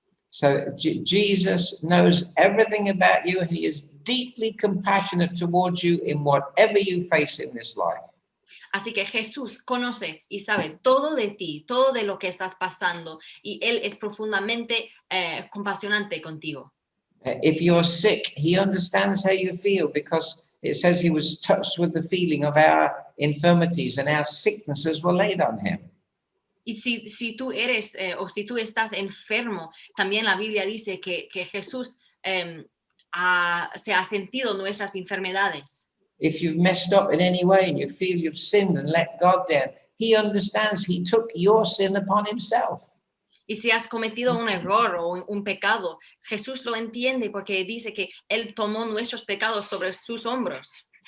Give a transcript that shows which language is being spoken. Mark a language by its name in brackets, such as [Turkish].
[English] So Jesus knows everything about you, and he is deeply compassionate towards you in whatever you face in this life. [Spanish] Así que Jesús conoce y sabe todo de ti, todo de lo que estás pasando, y Él es profundamente compasionante contigo. [English] If you're sick, he understands how you feel because it says he was touched with the feeling of our infirmities and our sicknesses were laid on him. [Spanish] Y si tú eres o si tú estás enfermo, también la Biblia dice que Jesús se ha sentido nuestras enfermedades. [English] If you've messed up in any way and you feel you've sinned and let God down, he understands. He took your sin upon himself. [Spanish] Y si has cometido un error o un pecado, Jesús lo entiende porque dice que Él tomó nuestros pecados sobre sus hombros.